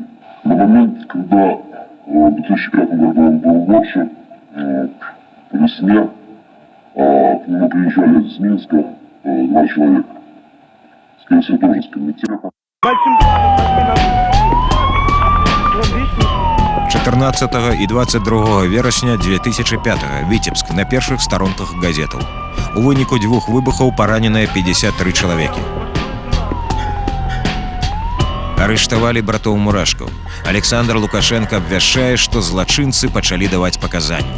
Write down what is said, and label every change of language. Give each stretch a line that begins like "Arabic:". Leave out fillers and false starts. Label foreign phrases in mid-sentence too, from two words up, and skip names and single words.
Russian: На момент, когда в 2005 году он был младше, по весне, к нему приезжали из Минска 2 человека. Скорее всего, тоже с комитета.
Belarusian: 14 і 22 верасня 2005 Віцебск на першых старонках газетаў. У выніку 2 выбухаў параненыя 53 чалавекі. Арыштавалі братоў Мурашкаў. Александр Лукашенко абвяшчае, што злачынцы пачалі даваць паказанні.